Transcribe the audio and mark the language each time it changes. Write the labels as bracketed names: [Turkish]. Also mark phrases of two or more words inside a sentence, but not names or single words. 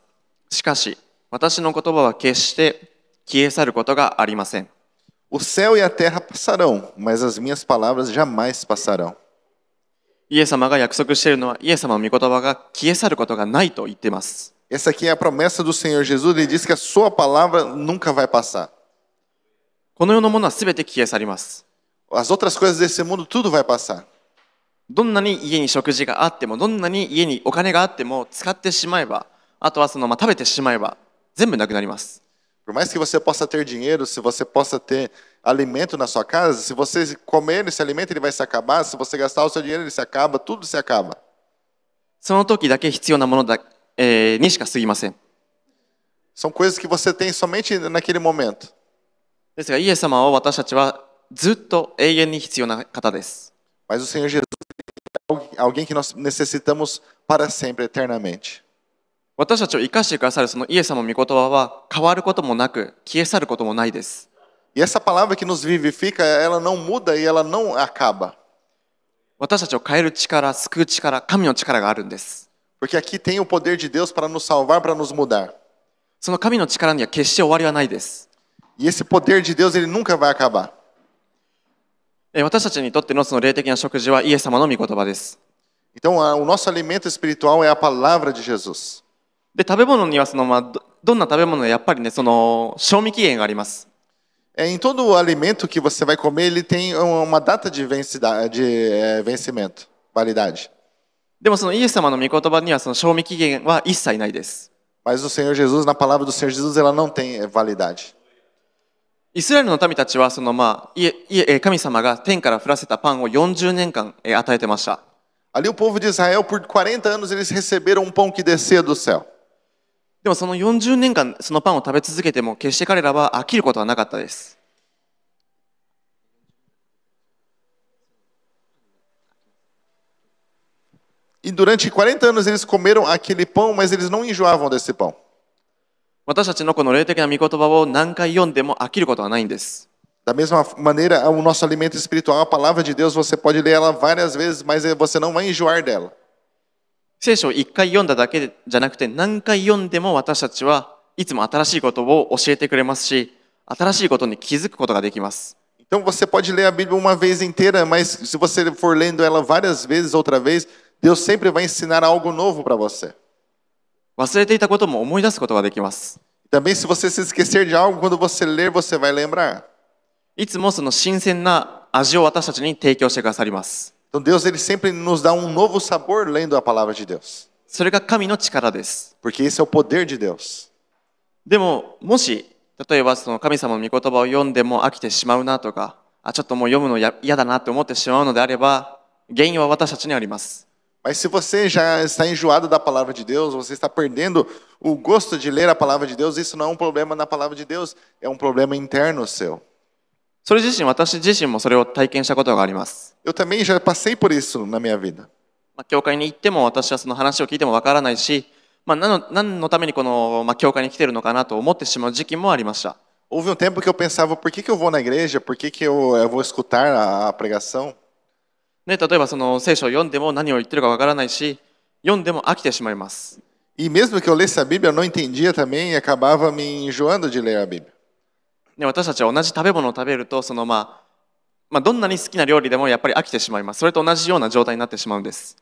[Japanese] しかし、私の言葉は決して消え去ることがありません。 [Portuguese] O céu e a terra passarão, mas as minhas palavras jamais passarão. [Japanese] イエス様が約束しているのは、イエス様の御言葉が消え去ることがないと言っています。 [Portuguese] Essa aqui é a promessa do Senhor Jesus, ele diz que a sua palavra nunca vai passar. [Japanese] この世のものはすべて消え去ります。 [Portuguese] As outras coisas desse mundo, tudo vai passar. [Japanese] どんなに家に食事があっても、どんなに家にお金があっても、使ってしまえば、あとは食べてしまえば、全部なくなります。 [Portuguese] Por mais que você possa ter dinheiro, se você possa ter alimento na sua casa, se você comer esse alimento, ele vai se acabar. Se você gastar o seu dinheiro, ele se acaba, tudo se acaba. [Japanese] その時だけ必要なものにしか過ぎません。 [Portuguese] São coisas que você tem somente naquele momento. [Japanese] ですが、イエス様は私たちはずっと永遠に必要な方です。 [Portuguese] Mas o Senhor Jesus é alguém que nós necessitamos para sempre, eternamente. [Japanese] 私たちを生かしてくださるそのイエス様の御言葉は変わることもなく消え去ることもないです。 [Portuguese] E essa palavra que nos vivifica, ela não muda e ela não acaba. [Japanese] 私たちを変える力、救う力、神の力があるんです。 [Portuguese] Porque aqui tem o poder de Deus para nos salvar, para nos mudar. [Japanese] その神の力には決して終わりはないです。 [Portuguese] E esse poder de Deus, ele nunca vai acabar. [Japanese] 私たちにとってのその霊的な食事はイエス様の御言葉です。 [Portuguese] Então, o nosso alimento espiritual é a palavra de Jesus. [Japanese] で、食べ物にはどんな食べ物でやっぱりね、賞味期限があります。 [Portuguese] Em todo alimento que você vai comer, ele tem uma data de vencimento, validade. [Japanese] でもそのイエス様の御言葉にはその賞味期限は一切ないです。 [Portuguese] Mas o Senhor Jesus, na palavra do Senhor Jesus, ela não tem validade. [Japanese] イスラエルの民たちは神様が天から降らせたパンを40年間与えてました。 [Portuguese] Ali o povo de Israel, por 40 anos, eles receberam um pão que descia do céu. [Japanese] でもその40年間そのパンを食べ続けても決して彼らは飽きることはなかったです。 [Portuguese] E durante 40 anos eles comeram aquele pão, mas eles não enjoavam desse pão. [Japanese] 私たちのこの霊的な御言葉を何回読んでも飽きることはないんです。 [Portuguese] Da mesma maneira, o nosso alimento espiritual, a palavra de Deus, você pode ler ela várias vezes, mas você não vai enjoar dela. [Japanese] 聖書を一回読んだだけじゃなくて何回読んでも私たちはいつも新しいことを教えてくれますし、新しいことに気づくことができます。 [Portuguese] Então você pode ler a Bíblia uma vez inteira, mas se você for lendo ela várias vezes, outra vez, Deus sempre vai ensinar algo novo para você. [Japanese] 忘れていたことも思い出すことができます。 [Portuguese] Também se você se esquecer de algo, quando você ler, você vai lembrar. [Japanese] いつもその新鮮な味を私たちに提供してくださります。 [Portuguese] Então Deus ele sempre nos dá um novo sabor lendo a palavra de Deus. [Japanese] それが神の力です。 [Portuguese] Porque esse é o poder de Deus. [Japanese] でも、もし例えばその神様の御言葉を読んでも飽きてしまうなとか、ちょっともう読むの嫌だなって思ってしまうのであれば、原因は私たちにあります。 [Portuguese] Mas se você já está enjoado da palavra de Deus, você está perdendo o gosto de ler a palavra de Deus, isso não é um problema na palavra de Deus, é um problema interno seu. [Japanese] それ自身、私自身もそれを体験したことがあります。 [Portuguese] Eu também já passei por isso na minha vida. [Japanese] 教会に行っても私はその話を聞いてもわからないし、何のためにこの教会に来てるのかなと思ってしまう時期もありました。 [Portuguese] Houve um tempo que eu pensava, por que eu vou na igreja? Por que eu vou escutar a pregação? [Japanese] 例えばその聖書を読んでも何を言ってるかわからないし、読んでも飽きてしまいます。 [Portuguese] E mesmo que eu lesse a Bíblia, eu não entendia também e acabava me enjoando de ler a Bíblia. [Japanese] 私たちは同じ食べ物を食べるとどんなに好きな料理でもやっぱり飽きてしまいます。それと同じような状態になってしまうんです。